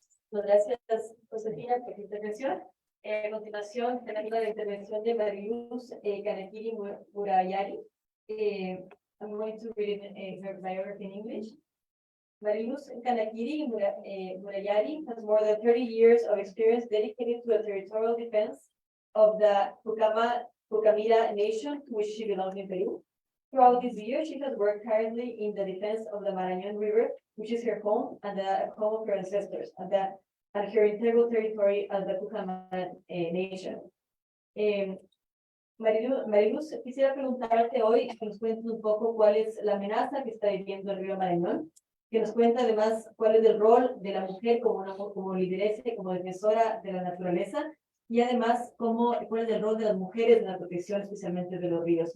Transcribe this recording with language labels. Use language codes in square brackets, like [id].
[es] Gracias, Josefina, por tu intervención. A continuación, tenemos la intervención de Mariluz Kanekiri Murayari. [en] I'm going to read her biography in English. Mariluz Kanekiri Murayari has more than 30 years of experience dedicated to the territorial defense of the Pucamira Nation, to which she belongs in Peru. Throughout this year, she has worked tirelessly in the defense of the Marañón River, which is her home and the home of her ancestors, and her integral territory as the Pucamira Nation. [es] Mariluz, quisiera preguntarte hoy que nos cuentes un poco cuál es la amenaza que está viviendo el río Marañón, que nos cuenta además cuál es el rol de la mujer como lideresa, como defensora de la naturaleza, y además cuál es el rol de las mujeres en la protección especialmente de los ríos.